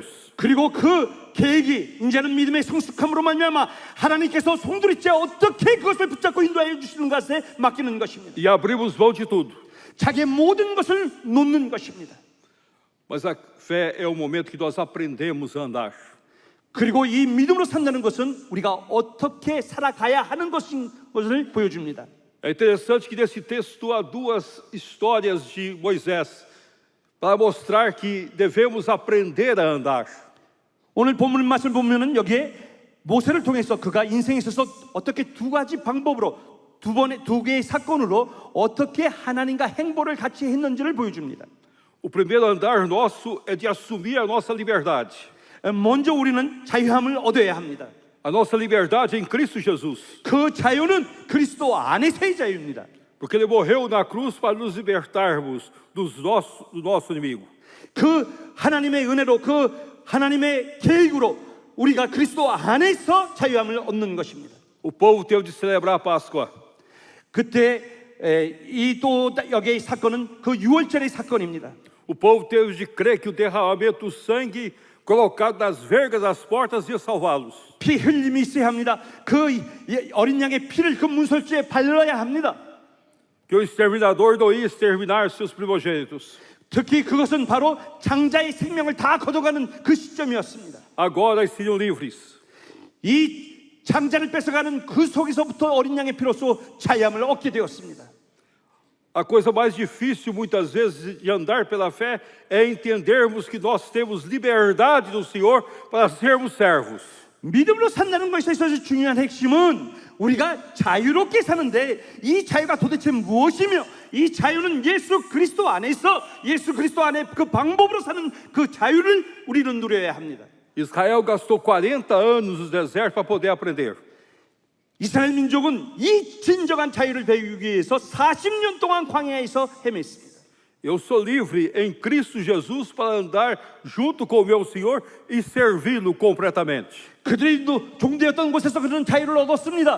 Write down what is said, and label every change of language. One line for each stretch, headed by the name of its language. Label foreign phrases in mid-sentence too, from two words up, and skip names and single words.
Korean: 그리고 그 계획이 이제는 믿음의 성숙함으로 말미암아 하나님께서 송두리째 어떻게 그것을 붙잡고 인도하여 주시는 것에 맡기는 것입니다.
Portuguese: E abrimos mão de tudo.
Korean: 자기의 모든 것을 놓는 것입니다.
Portuguese: Mas a fé é o momento que nós aprendemos a andar.
Korean: 그리고 이 믿음으로 산다는 것은 우리가 어떻게 살아가야 하는 것을 보여줍니다.
Portuguese: É interessante que nesse texto há 2 histórias de Moisés para mostrar que devemos aprender a andar.
Korean: 오늘 본문 말씀을 보면은 여기에 모세를 통해서 그가 인생에 있어서 어떻게 2가지 방법으로 두 개의 사건으로 어떻게 하나님과 행보를 같이 했는지를 보여줍니다.
Portuguese: O primeiro andar nosso é de assumir a nossa liberdade.
Korean: 먼저 우리는 자유함을 얻어야 합니다.
Portuguese: A nossa liberdade em Cristo Jesus.
Korean: 그 자유는 그리스도 안에서의 자유입니다.
Portuguese: Porque ele morreu na cruz para nos libertarmos do nosso inimigo.
Korean: 그 하나님의 은혜로 그 하나님의 계획으로 우리가 그리스도 안에서 자유함을 얻는 것입니다.
Portuguese: O povo teve de celebrar a Páscoa.
Korean: 그때 이 또 여기의 사건은 그 6월절의 사건입니다.
Portuguese: O povo teve de crer que o derramamento do sangue colocado nas vergas das portas ia salvá-los.
Korean: 피 흘림이 있어야 합니다. 그 어린 양의 피를 그 문설주에 발라야 합니다.
Portuguese: Que o exterminador não ia exterminar seus primogênitos.
Korean: 특히 그것은 바로 장자의 생명을 다 걷어가는 그 시점이었습니다.
Portuguese: Agora eles seriam livres.
Korean: 이 장자를 뺏어가는 그 속에서부터 어린 양의 피로써 자유함을 얻게 되었습니다.
Portuguese: A coisa mais difícil muitas vezes de andar pela fé é entendermos que nós temos liberdade do Senhor para sermos servos.
Korean: 믿음으로 산다는 것에 있어서 중요한 핵심은 우리가 자유롭게 사는데 이 자유가 도대체 무엇이며 이 자유는 예수 그리스도 안에서 예수 그리스도 안에 그 방법으로 사는 그 자유를 우리는 누려야 합니다.
Portuguese: Israel gastou 40 anos no deserto para poder aprender.
Korean: 이스라엘 민족은 이 진정한 자유를 배우기 위해서 40년 동안 광야에서 헤맸습니다.
Portuguese: Eu sou livre em Cristo Jesus para andar junto com o meu Senhor e servi-lo completamente.
Korean: 그들이 종되었던 곳에서 그들은 자유를 얻었습니다.